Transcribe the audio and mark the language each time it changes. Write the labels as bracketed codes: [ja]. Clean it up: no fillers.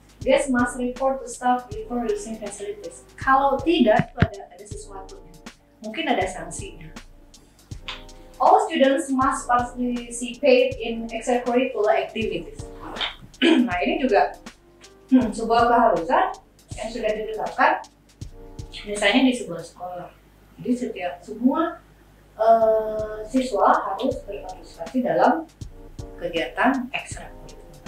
[en] Guests must report to staff before using facilities. [id] Kalau tidak, itu ada sesuatu, mungkin ada sanksinya. [en] All students must participate in extracurricular activities. [id] Nah, ini juga sebuah keharusan yang sudah ditetapkan misalnya di sebuah sekolah. Jadi semua siswa harus berpartisipasi dalam kegiatan ekstrakurikuler.